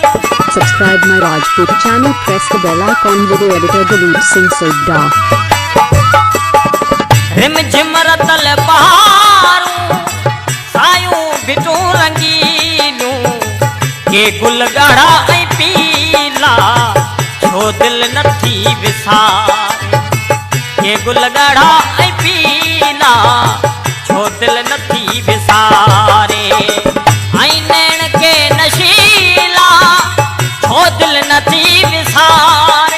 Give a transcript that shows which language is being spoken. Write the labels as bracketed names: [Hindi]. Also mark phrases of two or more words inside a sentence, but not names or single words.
[English] Subscribe my Rajput channel, press the bell icon. Video editor Dalit Singh Sodha. [Sindhi] रिम झिमरतल बहारूं सायूं भिटूं रंगीलियूं। के गुल ॻाढ़ा ऐं पीला छो दिल नथी विसारे। के गुल ॻाढ़ा ऐं पीला छो दिल नथी विसारे। आई नैण के नशीला छो दिल नथी विसारे।